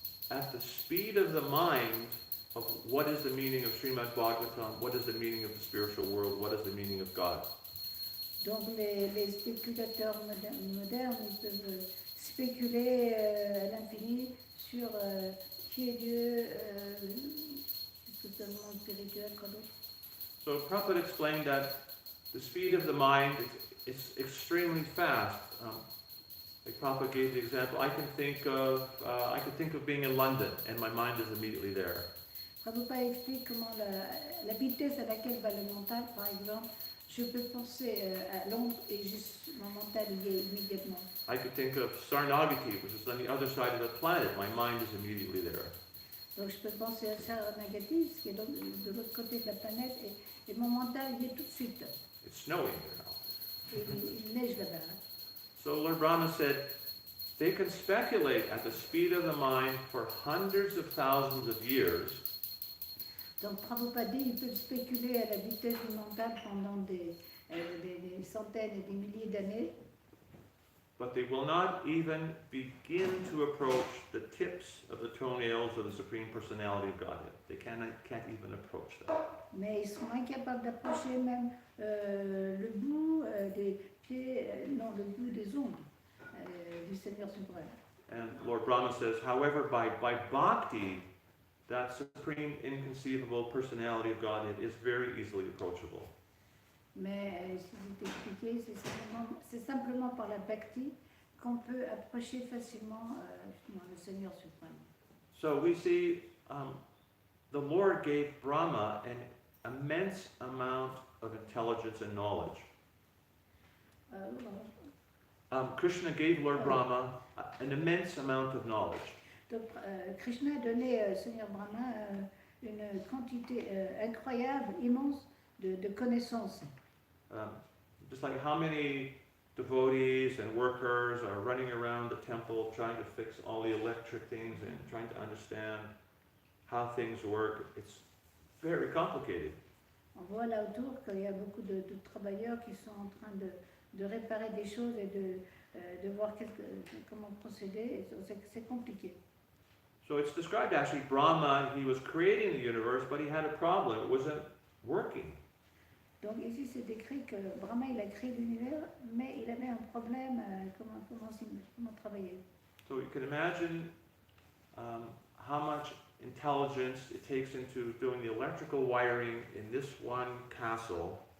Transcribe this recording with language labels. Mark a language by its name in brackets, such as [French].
[English] at the speed of the mind of what is the meaning of Srimad Bhagavatam, what is the meaning of the spiritual world, what is the meaning of God. [French] Donc les spéculateurs modernes, ils peuvent spéculer à l'infini sur qui est Dieu, qu'est-ce que c'est le monde spirituel, quoi d'autre. [English] So Prabhupada explained that the speed of the mind is extremely fast. Like Prabhupada gave the example, I could think of being in London and my mind is immediately there. [French] Prabhupada explique comment la vitesse à laquelle va le mental, par exemple. Je peux penser à Londres et juste mon mental y est immédiatement. [English] I could think of Sarnagati, which is on the other side of the planet. My mind is immediately there. [French] Donc je peux penser à Sarnagati, ce qui est de l'autre côté de la planète, et mon mental y est tout de suite. [English] It's snowing there now. [French] Et il neige là-bas. [English] So Lord Brahma said, they can speculate at the speed of the mind for hundreds of thousands of years. [French] Donc Prabhupada dit, ils peuvent spéculer à la vitesse du mental pendant des centaines et des milliers d'années, [English] But they will not even begin to approach the tips of the toenails of the Supreme Personality of Godhead. They can't even approach that. [French] mais ils sont incapables d'approcher même le bout des pieds, non, le bout des ongles du Seigneur suprême. [English] And Lord Brahma says, however, by bhakti, that Supreme Inconceivable Personality of Godhead is very easily approachable. [French] Mais si c'est expliqué, c'est simplement par la bhakti qu'on peut approcher facilement justement le Seigneur suprême. [English] So we see the Lord gave Brahma an immense amount of intelligence and knowledge. Krishna gave Lord Brahma an immense amount of knowledge. [French] Donc Krishna a donné au Seigneur Brahma une quantité incroyable, immense de connaissances. [English] Just like how many devotees and workers are running around the temple trying to fix all the electric things and trying to understand how things work. It's very complicated. [French] On voit là autour qu'il y a beaucoup de travailleurs qui sont en train de réparer des choses et de voir comment procéder. C'est compliqué. [English] So it's described actually, Brahma, he was creating the universe, but he had a problem. It wasn't working. [French] Donc ici c'est décrit que Brahma il a créé l'univers, mais il avait un problème, comment travailler. [English] So you can imagine how much intelligence it takes into doing the electrical wiring in this one castle.